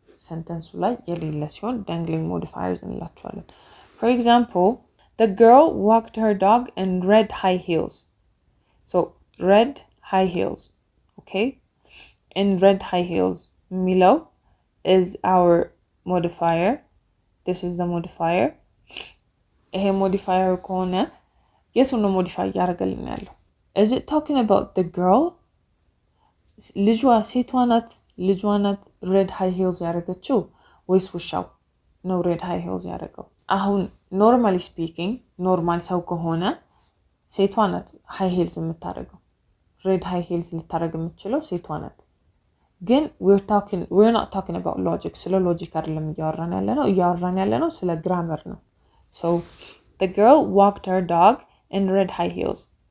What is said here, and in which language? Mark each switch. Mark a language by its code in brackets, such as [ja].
[am] ሰንተንሱ ላይ የሌለ ሲሆን dangling modifiers እንላቸዋለን። [en] For example, the girl walked her dog in red high heels. So red high heels, okay? In red high heels የሚለው is our modifier. This is the modifier. [am] ይሄ modifier ከሆነ የቱን ነው modify እያደረገልን ያለው? [en] Is it talking about the girl? [am] ልጇ ሴቷ ናት red high heels ያደረገችው ወይስ ውሻው ነው red high heels ያደረገው? አሁን normally speaking ኖርማል ሰው ከሆነ ሴቷ ናት high heels የምታደርገው። red high heels ልታደርግ የምትችለው ሴቷ ናት። ግን [en] we're not talking about logic. [am] ስለ ሎጂክ አይደለም እያወራን ያለነው ስለ grammar ነው። [en] So the girl walked her dog in red high heels.